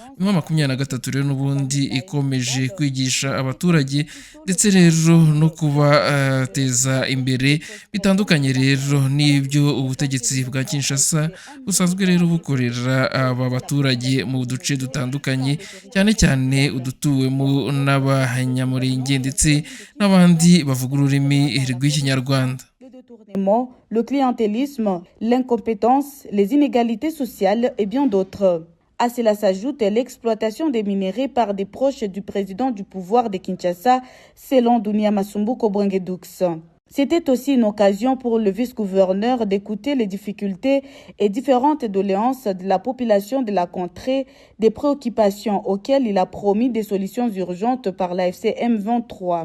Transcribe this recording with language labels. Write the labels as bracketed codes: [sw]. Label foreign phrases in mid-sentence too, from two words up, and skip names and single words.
[rw] M23 rero n'ubundi ikomeje kwigisha abaturage ndetse rero no kubateza imbere bitandukanye rero n'ibyo ubutegetsi bwa Kinshasa busanzwe rero bukorera aba baturage mu duce dutandukanye, cyane cyane udutuwemo n'abanyamurenge ndetse n'abandi bavuga ururimi rw'Ikinyarwanda. [fr] Le clientélisme, l'incompétence, les inégalités sociales et bien d'autres. À cela s'ajoute l'exploitation des minerais par des proches du président du pouvoir de Kinshasa, selon Dunia Masumbuko Bwangedux. C'était aussi une occasion pour le vice-gouverneur d'écouter les difficultés et différentes doléances de la population de la contrée, des préoccupations auxquelles il a promis des solutions urgentes par l'AFC M23.